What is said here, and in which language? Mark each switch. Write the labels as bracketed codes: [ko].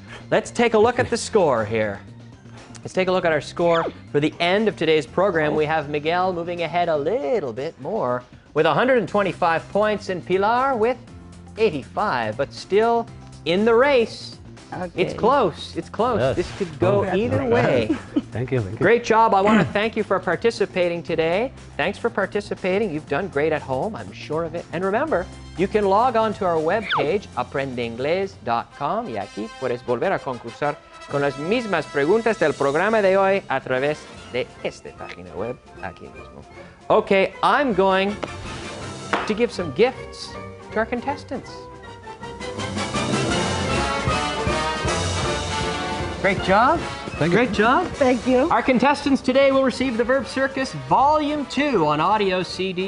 [en] Let's take a look at the score here. Let's take a look at our score for the end of today's program. We have Miguel moving ahead a little bit more with 125 points and Pilar with 85, but still in the race. Okay. It's close. It's close. Yes. This could go either way. Thank you. Great job. I want to thank you for participating today. Thanks for participating. You've done great at home. I'm sure of it. And remember, you can log on to our webpage, [es] aprendeingles.com, y aquí puedes volver a concursar con las mismas preguntas del programa de hoy a través de esta página web aquí mismo. [en] Okay, I'm going to give some gifts to our contestants. Great job. Thank you. Great job. Thank you. Our contestants today will receive the Verb Circus Volume 2 on audio CD.